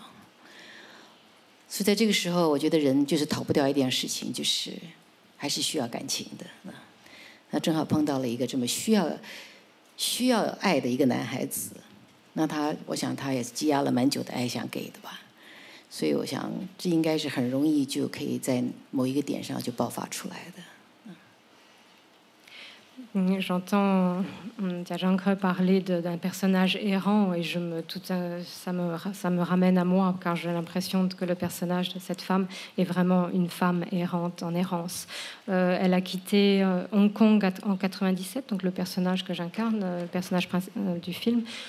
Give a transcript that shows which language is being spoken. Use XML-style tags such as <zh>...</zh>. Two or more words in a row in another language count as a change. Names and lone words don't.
<zh>所以在这个时候，我觉得人就是逃不掉一件事情，就是还是需要感情的。那正好碰到了一个这么需要爱的一个男孩子，那我想他也是积压了蛮久的爱想给的吧。所以我想这应该是很容易就可以在某一个点上就爆发出来的。</zh> <fr>J'entends Jiazhangke parler d'un personnage errant et ça me ramène à moi, car j'ai l'impression que le personnage de cette femme est vraiment une femme errante, en errance. Elle a quitté Hong Kong en 97, donc le personnage que j'incarne, le personnage du film.</fr>